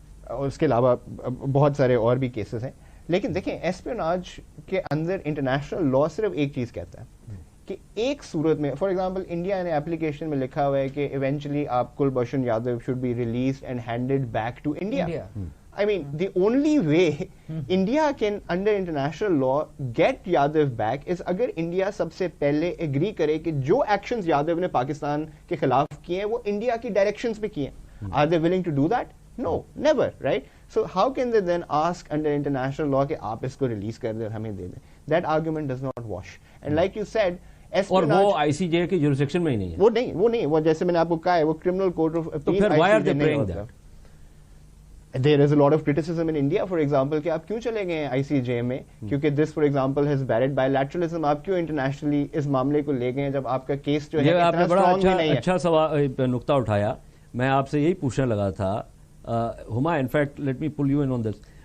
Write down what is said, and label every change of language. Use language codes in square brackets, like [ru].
[ur] اور اس کے علاوہ بہت سارے اور بھی کیسز ہیں. لیکن دیکھیں ایسپیوناج کے اندر انٹرنیشنل لا صرف ایک چیز کہتا ہے کہ ایک صورت میں, [en] for example [ur] انڈیا نے اپلیکیشن میں لکھا ہوا ہے کہ ایونچولی آپ Kulbhushan Yadav [en] Should be released and handed back to India. I mean, the only way India can, under international law, get Yadav back is [ur] اگر انڈیا سب سے پہلے agree کرے کہ جو actions یادو نے پاکستان کے خلاف کیے ہیں وہ انڈیا کی directions پہ کیے ہیں. [en] Are they willing to do that? No, never, right? So how can they then ask under international law [ur] کہ آپ اس کو ریلیز کر دیں اور ہمیں دے دیں؟ [en] That argument does not wash. And like you said, [ur] اور وہ آئی سی جے کے جورسڈکشن میں ہی نہیں ہے. وہ نہیں, وہ جیسے میں نے آپ کو کہا ہے وہ کرمنل کورٹ آف اپیل. تو پھر [en] why are they praying that? There is a lot of criticism in India, for example, [ur] کہ آپ کیوں چلے گئے ہیں آئی سی جے میں, کیونکہ [en] this for example has barred bilateralism. [ur] آپ کیوں انٹرنیشنلی اس معاملے کو لے گئے جب آپ کا کیس جو ہے آپ نے بڑا اچھا سوال نقطہ اٹھایا. میں آپ سے یہی پوچھنے لگا تھا ہما, [en] In fact let me pull you in on this.